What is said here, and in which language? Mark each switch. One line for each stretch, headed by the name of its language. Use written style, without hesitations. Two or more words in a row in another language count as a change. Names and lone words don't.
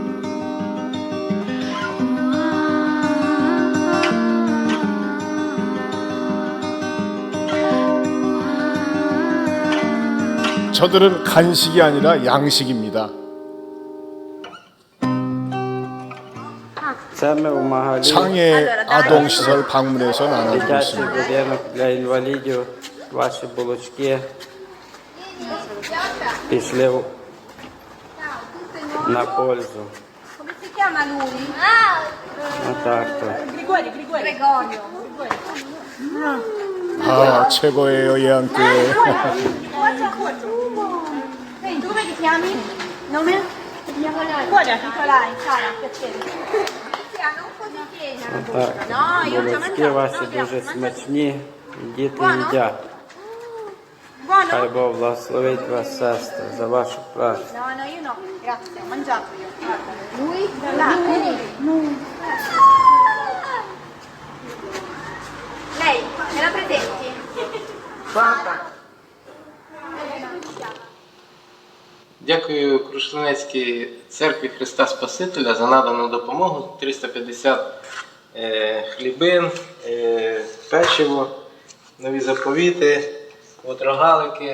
Korean: 저들은 간식이 아니라 양식입니다. 장애 아동 시설 방문해서 나눠주고 있습니다.
Russian: Для инвалидов ваши булочки пішли на пользу.
Italian: Come si chiama lui?
Ukrainian: Отак.
Italian: Gregorio.
Korean: 아, 최고예요, 예안교회.
Italian: Come ti chiami? Nome? Nicolai. Ciao, piacere. Non così piena la bocca. No, io già
Ukrainian: Булочки
Italian: mangiato.
Ukrainian: ваші дуже смачні. Діти їдять. Хай
Italian: Buono?
Ukrainian: Бог благословить вас, сестри, за вашу працю.
Italian: No, io no. Grazie, ho mangiato io. Guarda. Lui? Là, lui. Lei, me la presenti?
Ukrainian: Дякую Крушлинецькій церкві Христа Спасителя за надану допомогу. 350 хлібин, печиво, нові заповіти, от рогалики.